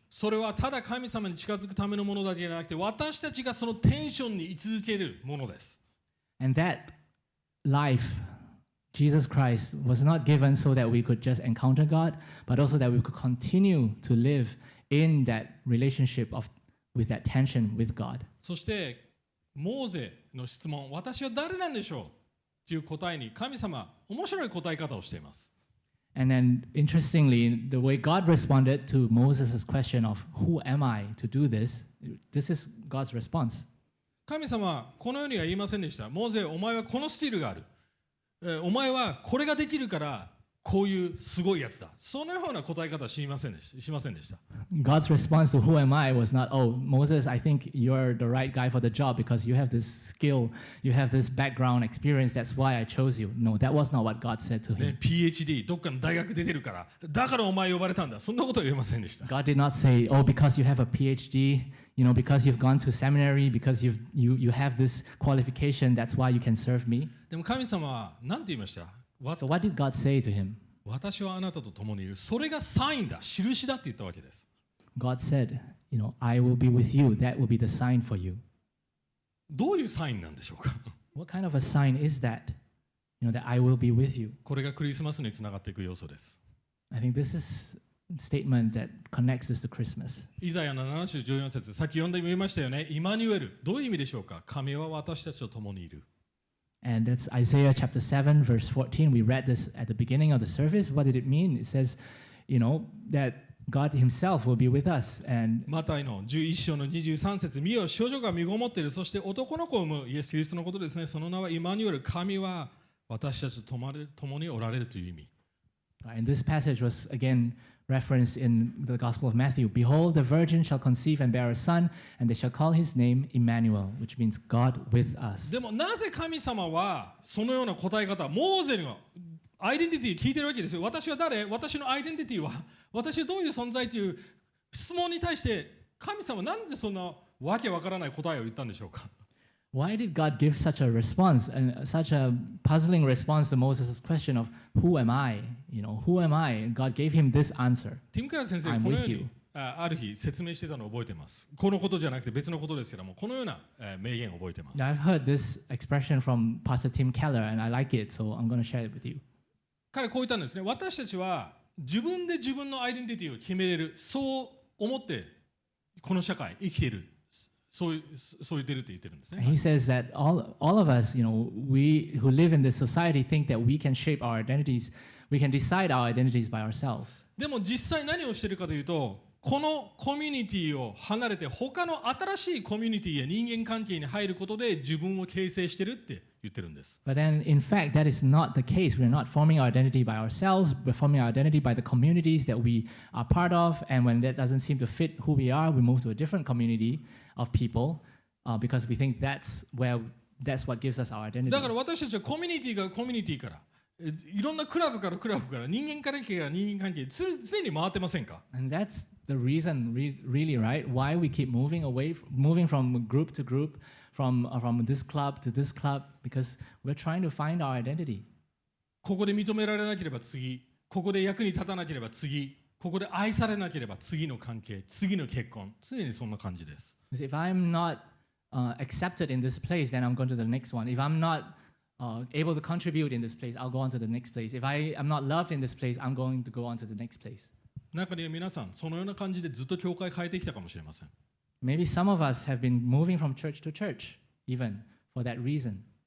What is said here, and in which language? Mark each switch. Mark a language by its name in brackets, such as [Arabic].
[Japanese] それはただ神様に近づくためのものだけじゃなくて私たちがそのテンションに居続けるものです。 [English] And that life, Jesus Christ, was not given so that we could just encounter God, but also that we could continue to live in that relationship with that tension with God. [Japanese] そしてモーゼの質問、私は誰なんでしょうという答えに神様、面白い答え方をしています。 [English] And then, interestingly, the way God responded to Moses' question of, who am I to do this? This is God's response. [Japanese] 神様はこのようには言いませんでした。モーゼ、お前はこのスティールがある。お前はこれができるからこういうすごいやつだ。そのような答え方はしませんでした。 [English] God's response to who am I was not, oh, Moses, I think you're the right guy for the job because you have this skill, you have this background experience, that's why I chose you. No, that was not what God said to him. [Japanese] ね、PhD どっかの大学出てるから、だからお前呼ばれたんだ。そんなことは言えませんでした。 [English] God did not say, oh, because you have a PhD, because you've gone to seminary, because you have this qualification, that's why you can serve me. [Japanese] でも神様は何て言いました？ [English] So what did God say to him? [Japanese] 私はあなたと共にいる。それがサインだ、印だって言ったわけです。 [English] God said, I will be with you. That will be the sign for you. [Japanese] どういうサインなんでしょうか？ [English] What kind of a sign is that? That I will be with you. [Japanese] これがクリスマスにつながっていく要素です。 [English] I think this is a statement that connects us to Christmas. [Japanese] イザヤの7章14節、さっき読んでみましたよね。イマニュエル。どういう意味でしょうか？神は私たちと共にいる。 [English] And that's Isaiah chapter 7, verse 14. We read this at the beginning of the service. What did it mean? It says, that God himself will be with us. And [Japanese] マタイの11章の23節、見よ、少女が身ごもっている。そして男の子を産む。イエス・キリストのことですね。その名はイマニュエル。神は私たちと共におられるという意味。 [English] And this passage was again referenced in the Gospel of Matthew. Behold, the virgin shall conceive and bear a son, and they shall call his name Emmanuel, which means God with us. [Japanese] でもなぜ神様はそのような答え方、モーゼのアイデンティティを聞いてるわけですよ。私は誰？私のアイデンティティは、私はどういう存在という質問に対して神様はなんでそんなわけわからない答えを言ったんでしょうか？ [English] Why did God give such a response, and such a puzzling response to Moses' question of who am I? Who am I? And God gave him this answer. [Japanese] ティム・ケラー先生、 [English] I'm [Japanese] このよ [English] with [Japanese] う [English] you. [Japanese] にある日説明してたのを覚えています。このことじゃなくて別のことですけども、このような名言を覚えています。 [English] Now, I've heard this expression from Pastor Tim Keller, and I like it, so I'm going to share it with you. [Japanese] 彼こう言ったんですね。私たちは自分で自分のアイデンティティを決めれる。そう思ってこの社会生きている。そう言ってるって言ってるんですね。 [English] He says that all of us, we who live in this society think that we can shape our identities, we can decide our identities by ourselves. [Japanese] でも実際何をしているかというと、このコミュニティを離れて他の新しいコミュニティや人間関係に入ることで自分を形成してるって言ってるんです。 [English] But then, in fact, that is not the case. We're not forming our identity by ourselves. We're forming our identity by the communities that we are part of. And when that doesn't seem to fit who we are, we move to a different community of people because we think that's what gives us our identity. [Japanese] だから私たちはコミュニティがコミュニティからいろんなクラブから人間関係から人間関係常に回ってませんか？ [English] And that's the reason, really, right? Why we keep moving from group to group, from this club to this club, because we're trying to find our identity. [Japanese] ここで認められなければ次、ここで役に立たなければ次、ここで愛されなければ次の関係、次の結婚、常にそんな感じです。 [English] Because if I'm not accepted in this place, then I'm going to the next one. If I'm not able to contribute in this place, I'll go on to the next place. If I am not loved in this place, I'm going to go on to the next place. [Japanese] 中には皆さん、そのような感じでずっと教会変えてきたかもしれません。 [English] Maybe some of us have been moving from church to church, even for that reason.